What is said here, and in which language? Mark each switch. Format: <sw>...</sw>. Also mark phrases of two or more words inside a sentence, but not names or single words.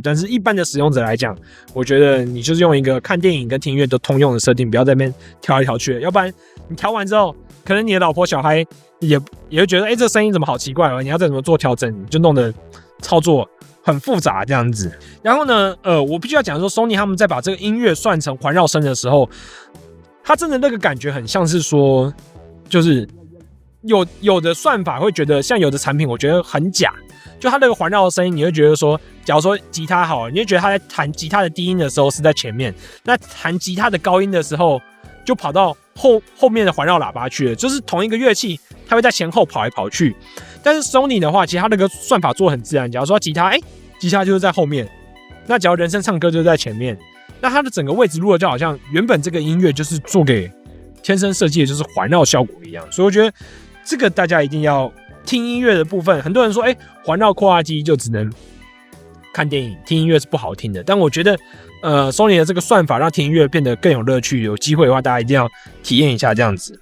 <zh>但是一般的使用者來講，我覺得你就是用一個看電影跟聽音樂都通用的設定，不要在那邊調來調去的，要不然你調完之後，可能你的老婆小孩也會覺得，這聲音怎麼好奇怪哦，你要再怎麼做調整，你就弄得操作很複雜這樣子。然後呢，我必須要講說 ，Sony 他們在把這個音樂算成環繞聲的時候，它真的那個感覺很像是說，就是有的算法會覺得，像有的產品我觉得很假，就它那個環繞的聲音，你會覺得說，假如說吉他好了，你會覺得他在彈吉他的低音的時候是在前面，那彈吉他的高音的時候就跑到後面的環繞喇叭去了，就是同一個樂器，它会在前後跑來跑去。但是 Sony 的話，其實它那個算法做得很自然。假如說吉他，吉他就是在後面，那假如人声唱歌就是在前面，那它的整個位置如果就好像原本這個音樂就是做給天生設計的就是環繞效果一樣。所以我覺得這個大家一定要聽音樂的部分，很多人說，環繞擴大機就只能看電影，聽音樂是不好聽的。但我覺得Sony 的這個算法讓聽音樂變得更有樂趣，有機會的話大家一定要體驗一下這樣子。</zh>